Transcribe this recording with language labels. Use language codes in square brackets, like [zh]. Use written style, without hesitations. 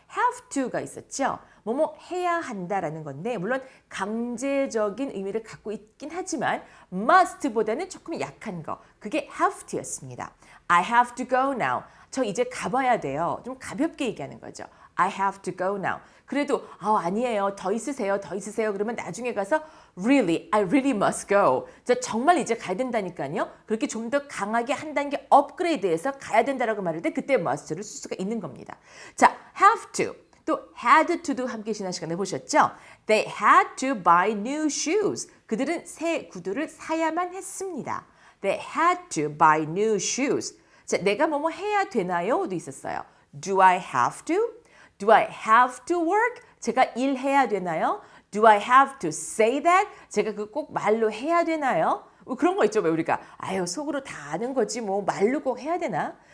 [ko] have to가 있었죠. 뭐뭐 해야 한다라는 건데 물론 강제적인 의미를 갖고 있긴 하지만 must보다는 조금 약한 거. 그게 have to였습니다. [en] I have to go now. [ko] 저 이제 가봐야 돼요. 좀 가볍게 얘기하는 거죠. [en] I have to go now. [ko] 그래도 아니에요. 더 있으세요. 더 있으세요. 그러면 나중에 가서 [en] really, I really must go. [ko] 저 정말 이제 가야 된다니까요. 그렇게 좀 더 강하게 한 단계 업그레이드해서 가야 된다라고 말할 때 그때 must를 쓸 수가 있는 겁니다. 자, have to. 또 had to도 함께 지난 시간에 보셨죠? [en] They had to buy new shoes. [ko] 그들은 새 구두를 사야만 했습니다. [en] They had to buy new shoes. [ko] 자, 내가 뭐뭐 해야 되나요?도 있었어요. [en] Do I have to? Do I have to work? [ko] 제가 일해야 되나요? [en] Do I have to say that? [ko] 제가 그거 꼭 말로 해야 되나요? 그런 거 있죠. 왜 우리가 속으로 다 아는 거지 뭐 말로 꼭 해야 되나?